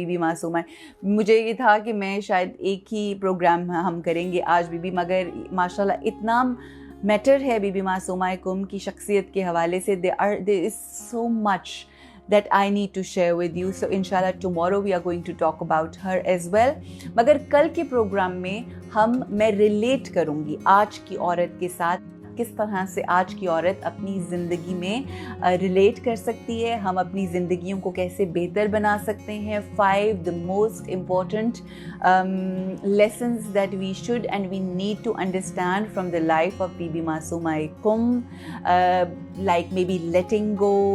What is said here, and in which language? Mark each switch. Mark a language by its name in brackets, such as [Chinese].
[Urdu] Be be Masuma, مجھے یہ تھا کہ میں شاید ایک ہی پروگرام ہم کریں گے آج بی بی، مگر ماشاءاللہ اتنا میٹر ہے بی بی معصومہ کم کی شخصیت کے حوالے سے. [English] there is so much that I need to share with you, so inshallah tomorrow we are going to talk about her as well. [Urdu] مگر کل کے پروگرام میں میں ریلیٹ کروں گی آج کی عورت کے ساتھ، کس طرح سے آج کی عورت اپنی زندگی میں ریلیٹ کر سکتی ہے، ہم اپنی زندگیوں کو کیسے بہتر بنا سکتے ہیں. [English] 5 the most important lessons that we should and we need to understand from the life of Bibi Masooma Qum, like maybe letting go.